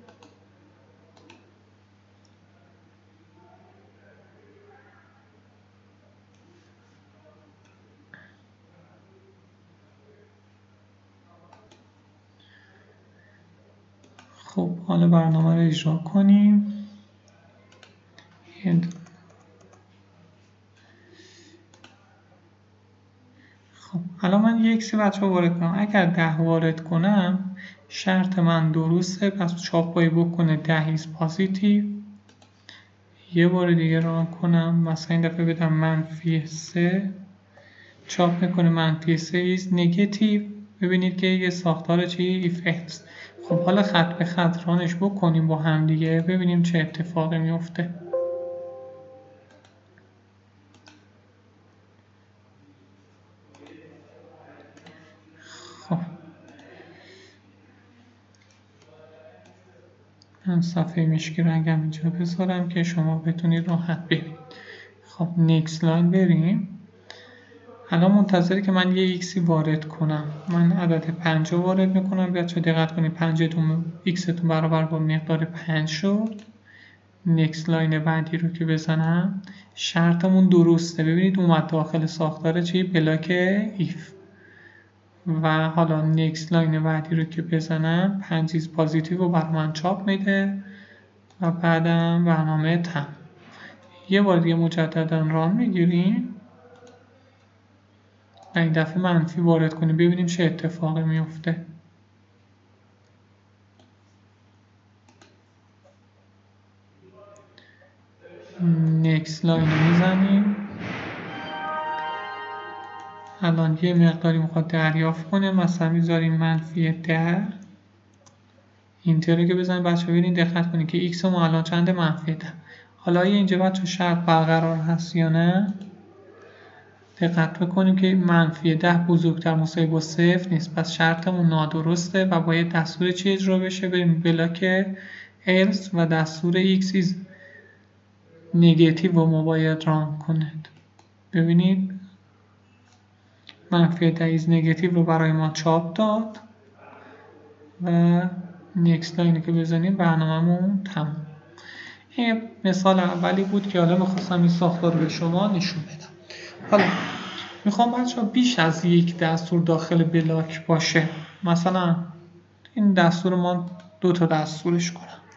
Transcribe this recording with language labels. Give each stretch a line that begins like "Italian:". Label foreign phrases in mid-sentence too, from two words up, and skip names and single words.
Persian: خب حالا برنامه رو اجرا کنیم. خب الان من یک سی بچه وارد کنم. اگر 10 وارد کنم شرط من درسته، پس چاپ باید بکنه 10
English: is positive.
Persian: یه بار دیگه ران کنم، مثلا این دفعه بدم منفی 3 چاپ میکنه منفی 3
English: is negative.
Persian: ببینید که یه ساختار چی
English: if else.
Persian: خب حالا خط به خط رانش بکنیم با هم دیگه ببینیم چه اتفاقی میفته. خب من صفحه مشکی رنگم اینجا بذارم که شما بتونید راحت ببینید. خب
English: next line
Persian: بریم. الان منتظره که من یه ایکسی وارد کنم. من عدد 5 وارد میکنم. بچه دقت کنید 5 ایکستون برابر با مقدار 5 شد.
English: next line
Persian: بعدی رو که بزنم شرطمون درسته. ببینید اومد داخل ساختار چی؟ بلاک ایف. و حالا
English: next line
Persian: بعدی رو که بزنم 5
English: is positive
Persian: رو بر من چاپ میده و بعدم برنامه تم. یه بار دیگه مجددا ران میگیریم. این دفعه منفی وارد کنیم ببینیم چه اتفاقی میفته.
English: next line
Persian: رو میزنیم. الان یه مقداری میخواد دریافت کنه، مثلا میذاریم منفی 10. اینتر رو که بزنیم بچه ببینید دقت کنید که x ما الان چنده؟ منفی 10. حالا اینجا بچه شرط برقرار هست یا نه؟ دقت بکنیم که منفی 10 بزرگتر مساوی با 0 نیست، پس شرطمون نادرسته و باید دستور چی اجرا بشه؟ بریم بلاک else و دستور
English: x is
Persian: نگاتیو رو ما باید ران کنید. ببینید منفی 10 is نگاتیو رو برای ما چاپ داد و
English: next line
Persian: که بزنیم برنامه‌مون تمام. این مثال اولی بود که حالا میخواستم این ساختار رو به شما نشون بدم. حالا میخوام بچه‌ها بیش از یک دستور داخل بلاک باشه. مثلا این دستور ما 2 تا دستورش کنم.